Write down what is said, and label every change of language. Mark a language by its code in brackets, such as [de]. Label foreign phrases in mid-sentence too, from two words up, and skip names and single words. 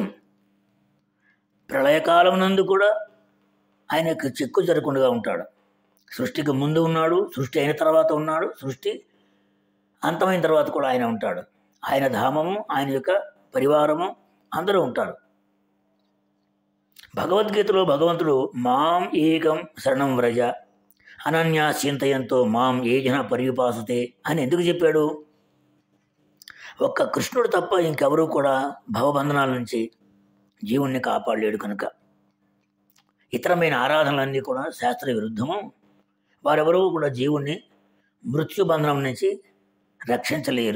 [te] ప్రళయకాలం నందు కూడా ఆయన యొక్క చెక్కు జరగకుండా ఉంటాడు. సృష్టికి ముందు ఉన్నాడు, సృష్టి అయిన తర్వాత ఉన్నాడు, సృష్టి అంతమైన తర్వాత కూడా ఆయన ఉంటాడు. ఆయన ధామము, ఆయన యొక్క పరివారము అందరూ ఉంటారు. భగవద్గీతలో భగవంతుడు [sa] మాం ఏకం శరణం వ్రజ అనన్యా చింతయంతో మాం ఏ జన పర్యుపాసతే [te] అని ఎందుకు చెప్పాడు? ఒక్క కృష్ణుడు తప్ప ఇంకెవరూ కూడా భవబంధనాల నుంచి జీవుణ్ణి కాపాడలేడు కనుక ఇతరమైన ఆరాధనలన్నీ కూడా శాస్త్ర విరుద్ధము. వారెవరూ కూడా జీవుణ్ణి మృత్యుబంధనం నుంచి రక్షించలేరు.